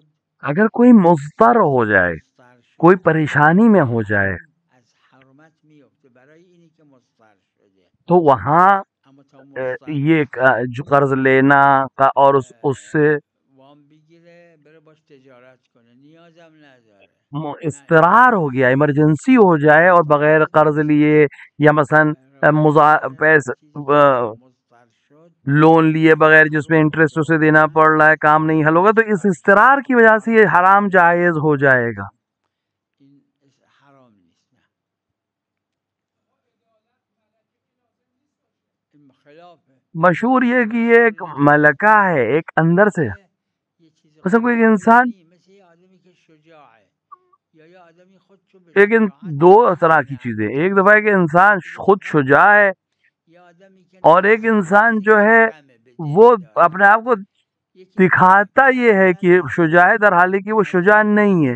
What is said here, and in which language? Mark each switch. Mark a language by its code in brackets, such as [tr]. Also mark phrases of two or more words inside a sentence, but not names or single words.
[ur] اگر کوئی مضطر ہو جائے، کوئی پریشانی میں ہو جائے، [fa] از حرمت میفته برای اینی که مضطر شده. [ur] تو وہاں [fa] اما تا مضطر [ur] یہ جو قرض لینا کا اور اس سے [fa] وام بگیره بره باش تجارت کنه، نیازم نداره. [ur] اضطرار ہو گیا، ایمرجنسی ہو جائے اور بغیر قرض لیے یا مثلا لون لیے بغیر جس میں انٹرسٹ اسے دینا پڑ رہا ہے، کام نہیں حل ہوگا، تو اس اضطرار کی وجہ سے یہ حرام جائز ہو جائے گا. [fa] حرام نیست. نه این خلاف [ur] مشہور یہ کہ یہ ایک ملکہ ہے، ایک اندر سے. مثلا کوئی انسان، لیکن دو طرح کی چیزیں، ایک دفعہ ہے کہ انسان خود شجاع ہے، اور ایک انسان جو ہے وہ اپنے آپ کو دکھاتا یہ ہے کہ شجاع ہے، در حالی کہ وہ شجاع نہیں ہے.